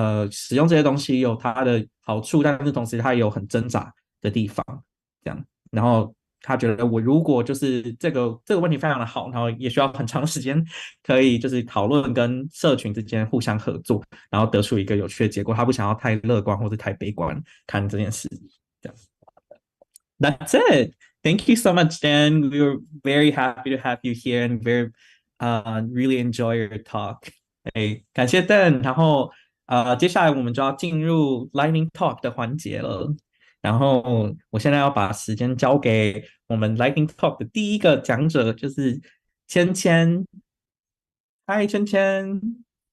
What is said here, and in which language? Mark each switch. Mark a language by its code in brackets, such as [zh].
[zh] 使用这些东西有它的好处，但是同时它也有很挣扎的地方这样，然后他觉得我如果就是这个问题非常的好，然后也需要很长时间可以就是讨论跟社群之间互相合作，然后得出一个有趣的结果，他不想要太乐观或者太悲观看这件事这样。 [en] That's it. Thank you so much, Dan. We were very happy to have you here and very really enjoy your talk. [zh] 感谢 Dan. 然后接下来我们就要进入 Lightning Talk 的环节了。然后我现在要把时间交给我们 Lightning Talk 的第一个讲者，就是芊芊。嗨，芊芊。